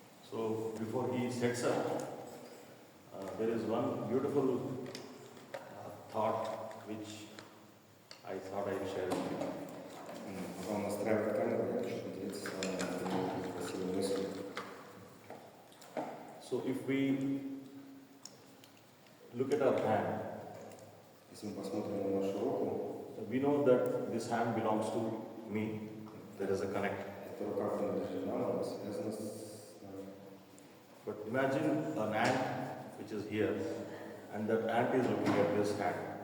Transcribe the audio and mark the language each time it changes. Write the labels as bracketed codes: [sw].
[en] So before he sets up, there is one beautiful thought which I thought I'd share with you. [ru] Пока он настраивает камеру, я хочу поделиться с вами одной красивой мыслью. [en] So if we look at our hand, [ru] Если мы посмотрим на нашу руку, [en] we know that this hand belongs to me. There is a connect. [ru] эта рука принадлежит нам, она связана с нами. [en] But imagine an ant which is here, and that ant is looking at this hand.